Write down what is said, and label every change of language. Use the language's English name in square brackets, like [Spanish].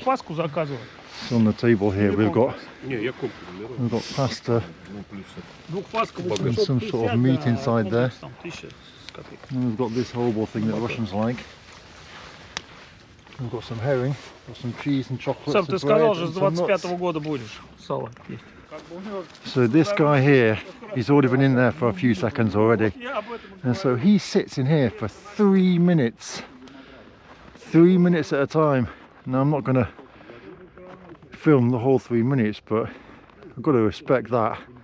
[English] So on the table here we've got pasta and some sort of meat inside there. And we've got this horrible thing that Russians like. We've got some herring, got some cheese and chocolate. [Russian] Сам ты сказал же, с 25-го года будешь сало есть. [English] So this guy here, he's already been in there for a few seconds already. And so he sits in here for 3 minutes. 3 minutes at a time. Now I'm not going to film the whole 3 minutes, but I've got to respect that.